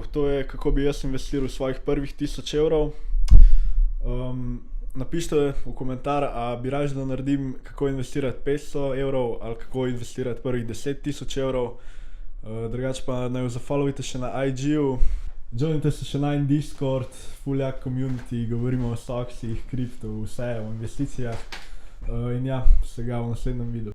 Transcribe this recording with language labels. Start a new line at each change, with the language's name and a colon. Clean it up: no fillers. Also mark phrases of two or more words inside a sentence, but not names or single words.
Slovenian: To je, kako bi jaz investiral svojih prvih 1000 evrov. Napišite v komentar, a bi raje, da naredim, kako investirati 500 evrov ali kako investirati prvih 10 000 evrov. Drugače pa naj jo zafollowite še na IG-ju. Joinite se še na en Discord, full jak community, govorimo o stoksih, kriptu, vse, o investicijah. In ja, se ga v naslednjem videu.